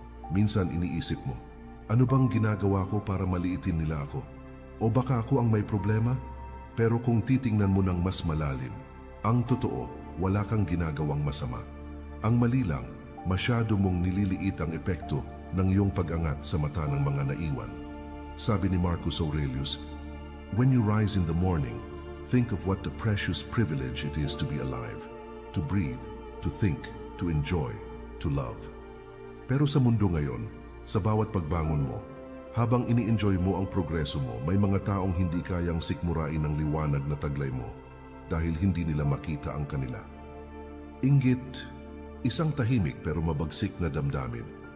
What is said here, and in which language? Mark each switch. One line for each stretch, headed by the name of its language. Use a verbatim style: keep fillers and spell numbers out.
Filipino: Minsan iniisip mo, ano bang ginagawa ko para maliitin nila ako? O baka ako ang may problema? Pero kung titingnan mo ng mas malalim, ang totoo, wala kang ginagawang masama. Ang mali lang, masyado mong nililiit ang epekto ng iyong pag-angat sa mata ng mga naiwan. Sabi ni Marcus Aurelius,
English: "When you rise in the morning, think of what the precious privilege it is to be alive, to breathe, to think, to enjoy, to love."
Filipino: Pero sa mundo ngayon, sa bawat pagbangon mo, habang ini-enjoy mo ang progreso mo, may mga taong hindi kayang sikmurain ang liwanag na taglay mo dahil hindi nila makita ang kanila. Inggit, isang tahimik pero mabagsik na damdamin.